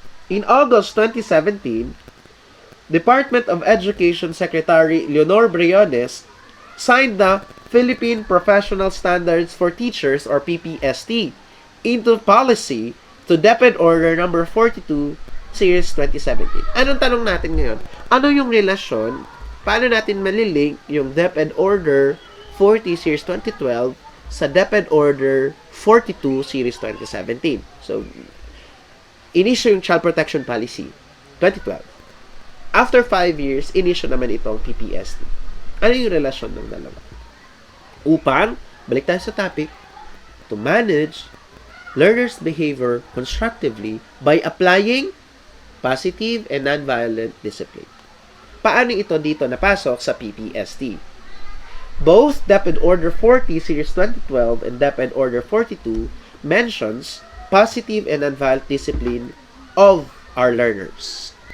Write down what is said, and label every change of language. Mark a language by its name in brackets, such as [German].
[English] In August 2017, Department of Education Secretary Leonor Briones signed the Philippine Professional Standards for Teachers or PPST into policy to DepEd Order number 42 Series 2017. [Filipino] Anong tanong natin ngayon? Ano yung relasyon? Paano natin malilink yung DepEd Order 40 Series 2012 sa DepEd Order 42 Series 2017? So, inisyo yung Child Protection Policy 2012. [English] After 5 years, [Filipino] inisyo naman itong PPST. Ano yung relasyon ng dalawa? Upang, balik tayo sa topic, [English] to manage learners' behavior constructively by applying positive and nonviolent discipline. [Filipino] Paano ito dito napasok sa PPST? [English] Both DepEd Order 40 Series 2012 and DepEd Order 42 mentions positive and nonviolent discipline of our learners.